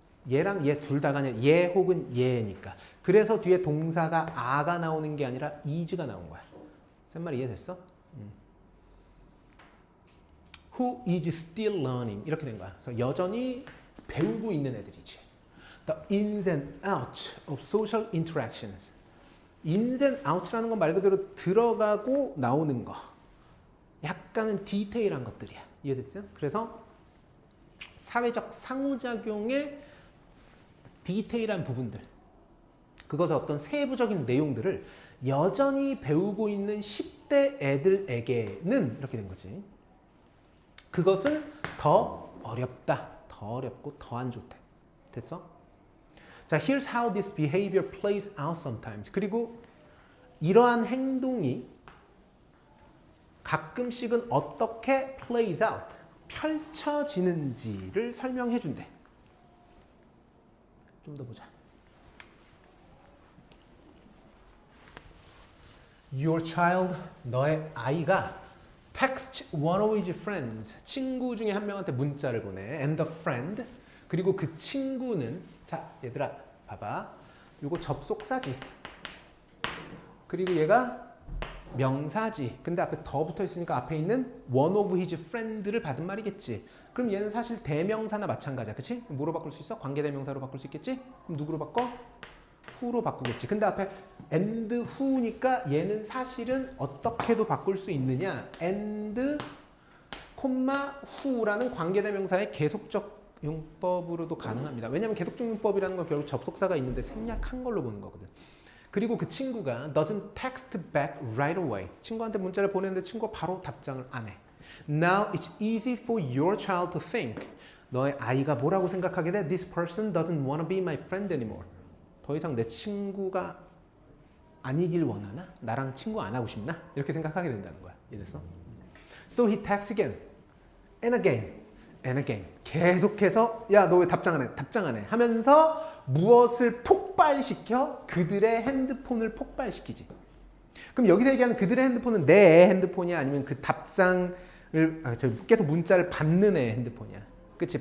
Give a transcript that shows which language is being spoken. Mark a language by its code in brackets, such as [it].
[ko] 얘랑 얘 둘 다가 아니라 얘 혹은 얘니까. 그래서 뒤에 동사가 a가 나오는 게 아니라 is가 나온 거야. 쌤 말 이해됐어? [en] Who is still learning. 이렇게 된 거야. [ko] 그래서 여전히 배우고 있는 애들이지. [en] The ins and outs of social interactions. ins and outs [ko] 라는 건 말 그대로 들어가고 나오는 거. 약간은 디테일한 것들이야. 이해됐어요? 그래서 사회적 상호작용의 디테일한 부분들, 그것의 어떤 세부적인 내용들을 여전히 배우고 있는 10대 애들에게는 이렇게 된 거지. 그것은 더 어렵다. 더 어렵고 더 안 좋대. 됐어? [en] 자, here's how this behavior plays out sometimes. [ko] 그리고 이러한 행동이 가끔씩은 어떻게 [en] plays out, [ko] 펼쳐지는지를 설명해 준대. 좀 더 보자. [en] Your child, [ko] 너의 아이가 [en] text one of his friends, [ko] 친구 중에 한 명한테 문자를 보내. [en] And the friend, [ko] 그리고 그 친구는, 자 얘들아 봐봐. 요거 접속사지. 그리고 얘가 명사지. 근데 앞에 더 붙어 있으니까 앞에 있는 [en] one of his friend [ko] 를 받은 말이겠지. 그럼 얘는 사실 대명사나 마찬가지야. 그치? 뭐로 바꿀 수 있어? 관계대명사로 바꿀 수 있겠지? 그럼 누구로 바꿔? who로 바꾸겠지. 근데 앞에 [en] and who [ko] 니까 얘는 사실은 어떻게도 바꿀 수 있느냐? and, who라는 관계대명사의 계속적 용법으로도 가능합니다. 왜냐하면 계속적 용법이라는 건 결국 접속사가 있는데 생략한 걸로 보는 거거든. 그리고 그 친구가 [en] doesn't text back right away. [ko] 친구한테 문자를 보냈는데 친구가 바로 답장을 안 해. [en] Now it's easy for your child to think. [ko] 너의 아이가 뭐라고 생각하게 돼? [en] This person doesn't want to be my friend anymore. [ko] 더 이상 내 친구가 아니길 원하나? 나랑 친구 안 하고 싶나? 이렇게 생각하게 된다는 거야. 이해됐어? [en] So he texts again and again and again. [ko] 계속해서 야, 너 왜 답장 안 해? 답장 안 해. 하면서 무엇을 폭발시켜? 그들의 핸드폰을 폭발시키지. 그럼 여기서 얘기하는 그들의 핸드폰은 내 핸드폰이야? 아니면 그 답장을 계속 문자를 받는 애 핸드폰이야? 그치?